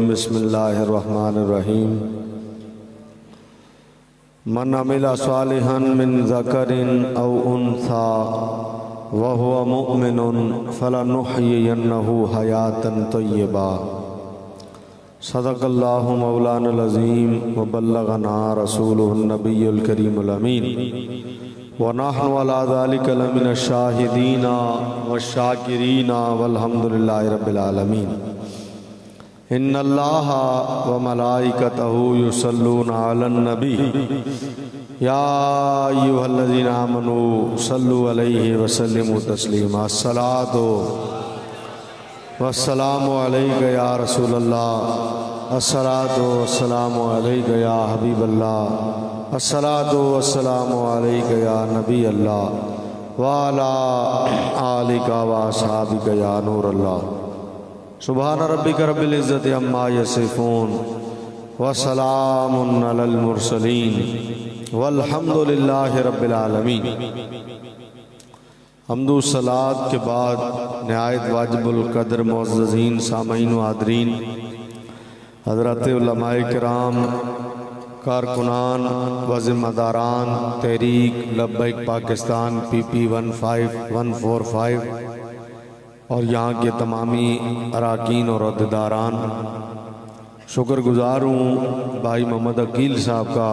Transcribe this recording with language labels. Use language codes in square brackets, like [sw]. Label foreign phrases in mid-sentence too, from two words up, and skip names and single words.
[ar] بسم الله الرحمن الرحيم۔ من عمل صالحا من ذكر أو أنثى و هو مؤمن فلنحيينه حياة طيبة. صدق الله مولانا العظيم و بلغنا رسوله النبي الكريم الأمين و نحن على ذلك لمن الشاهدين والشاكرين والحمد لله رب العالمين. إن الله و ملائكته يصلون على النبي يا أيها الذين آمنوا صلوا عليه و سلموا تسليما. الصلاة والسلام عليك يا رسول الله، الصلاة والسلام عليك يا حبيب الله، الصلاة والسلام عليك يا نبي الله و على آلك و أصحابك يا نور الله. سبحان ربك رب العزة عما يصفون و سلام على المرسلين والحمد لله رب العالمين. [ur] حمد و صلوٰۃ کے بعد نہایت واجب القدر معززین سامعین و حاضرین حضرات علمائے کرام، کارکنان و ذمہ داران تحریک لبیک پاکستان PP 15145 اور یہاں کے تمامی اراکین اور عہدیداران، شکرگزار ہوں بھائی محمد عقیل صاحب کا.